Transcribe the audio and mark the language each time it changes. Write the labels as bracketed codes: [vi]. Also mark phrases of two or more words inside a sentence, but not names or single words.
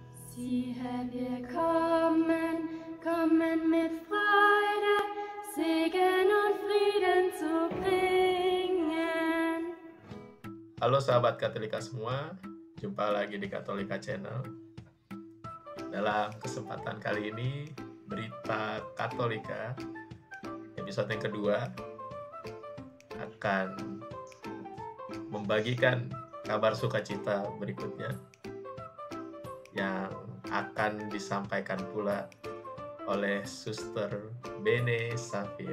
[de] Siehe, wir kommen mit Freude, Segen und Frieden zu bringen. [id] Halo sahabat Katolika semua, jumpa lagi di Katolika Channel. Dalam kesempatan kali ini, Berita Katolika, episode yang kedua, akan membagikan kabar sukacita berikutnya yang akan disampaikan pula oleh Suster Bene Safir.